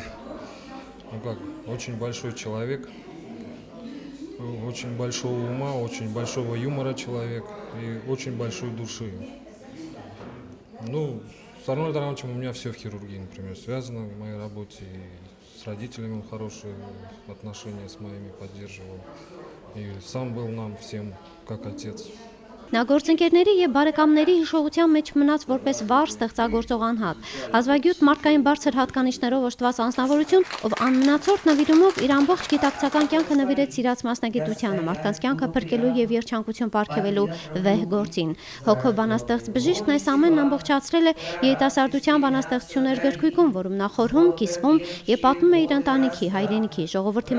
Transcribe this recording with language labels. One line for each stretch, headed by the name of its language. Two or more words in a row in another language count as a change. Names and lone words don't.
Russian: Ну как, очень большой человек, очень большого ума, очень большого юмора человек и очень большой души. Ну, с Арнольдом Ивановичем у меня все в хирургии, например, связано в моей работе. И с родителями он хорошие отношения с моими поддерживал. И сам был нам всем как отец.
Armenian: Նա գործընկերների եւ բարեկամների հիշողության մեջ մնաց որպես վառ ստեղծագործող անհատ, հազվագյուտ մարդկային բարձր հատկանիշներով օժտված անձնավորություն, ով անմնացորդ նվիրումով իր ամբողջ գիտակցական կյանքը նվիրեց սիրած մասնագիտությանը, մարդկանց կյանքը փրկելու եւ երջանկություն պարգևելու վեհ գործին։ Հոգով բանաստեղծ բժիշկն այս ամենն ամբողջացրել է երիտասարդության բանաստեղծություններ գրքույկում, որում նա խորհում, կիսվում եւ պատմում է իր ընտանիքի, հայրենիքի, ժողովրդի